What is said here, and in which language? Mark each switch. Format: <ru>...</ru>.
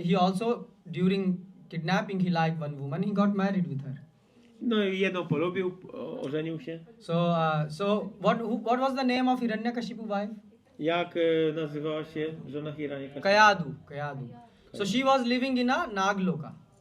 <en>He also during kidnapping he liked one woman. He got married with her.</en> <pl>No i jedną polubił, ożenił się.</pl> <en>So what was the name of Hiranyakashipu wife?</en> <pl>Jak nazywała się żona Hiranyakashipu?</pl> <en>Kayadu. So she was living in a Nagloka.</en>